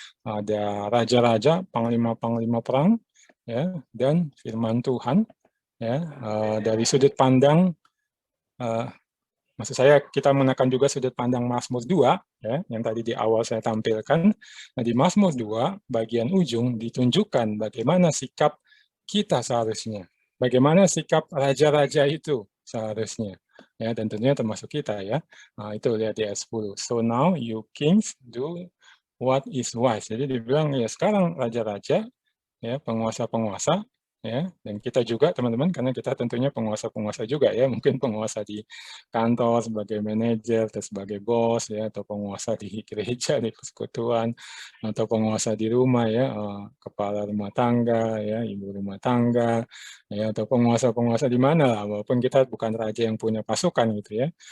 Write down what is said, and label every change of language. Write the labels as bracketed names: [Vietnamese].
[Indonesian] Ada raja-raja, panglima-panglima perang, ya, dan firman Tuhan, ya, dari sudut pandang maksud saya kita menekan juga sudut pandang Mazmur 2, ya, yang tadi di awal saya tampilkan. Nah, di Mazmur 2, bagian ujung ditunjukkan bagaimana sikap kita seharusnya. Bagaimana sikap raja-raja itu seharusnya. Ya, dan tentunya termasuk kita ya. Nah, itu lihat di ayat 10. [English] So now you kings do what is wise. [Indonesian] Jadi dibilang ya sekarang raja-raja ya, penguasa-penguasa, ya, dan kita juga teman-teman, karena kita tentunya penguasa-penguasa juga ya, mungkin penguasa di kantor sebagai manajer, atau sebagai bos ya, atau penguasa di gereja, di persekutuan, atau penguasa di rumah ya, kepala rumah tangga ya, ibu rumah tangga, ya, atau penguasa-penguasa di mana lah, walaupun kita bukan raja yang punya pasukan gitu ya.